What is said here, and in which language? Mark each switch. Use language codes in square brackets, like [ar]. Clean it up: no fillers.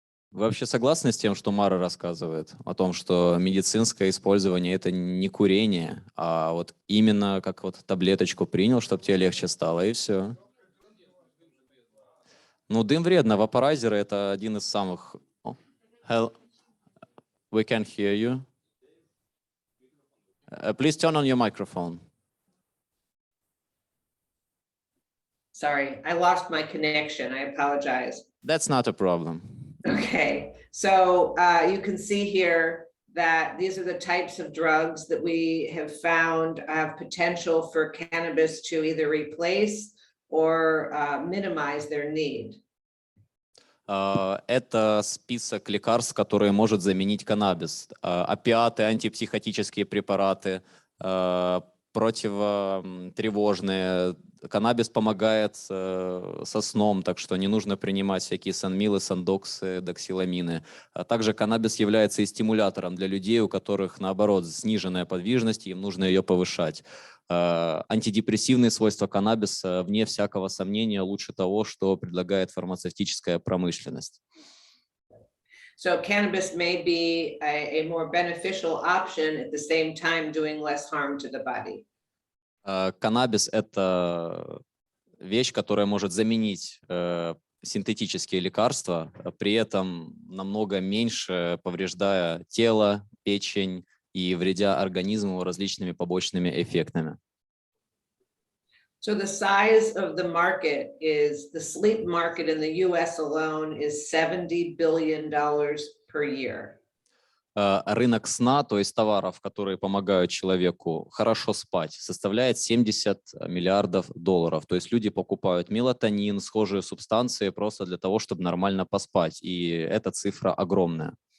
[ru] Вы вообще согласны с тем, что Мара рассказывает? О том, что медицинское использование – это не курение, а вот именно как вот таблеточку принял, чтобы тебе легче стало, и все. Ну, дым вредно. Вапорайзеры – это один из самых… О, [en] we can hear you. Please turn on your microphone. Sorry, I lost my connection. I apologize. That's not a problem. Okay, so you can see here that these are the types of drugs that we have found have potential for cannabis to either replace or minimize their need. [ru] Это список лекарств, которые может заменить каннабис. Опиаты, антипсихотические препараты, противотревожные. Каннабис помогает со сном, так что не нужно принимать всякие санмилы, сандоксы, доксиламины. Также каннабис является и стимулятором для людей, у которых, наоборот, сниженная подвижность, им нужно ее повышать. Антидепрессивные свойства каннабиса, вне всякого сомнения, лучше того, что предлагает фармацевтическая промышленность. [en] So cannabis may be a more beneficial option at the same time doing less harm to the body. [ru] Каннабис – это вещь, которая может заменить синтетические лекарства, при этом намного меньше повреждая тело, печень и вредя организму различными побочными эффектами. [en] So the size of the market is, the sleep market in the US alone is $70 billion per year. [ru] Рынок сна, то есть товаров, которые помогают человеку хорошо спать, составляет $70 миллиардов. То есть люди покупают мелатонин, схожие субстанции просто для того, чтобы нормально поспать. И эта цифра огромная.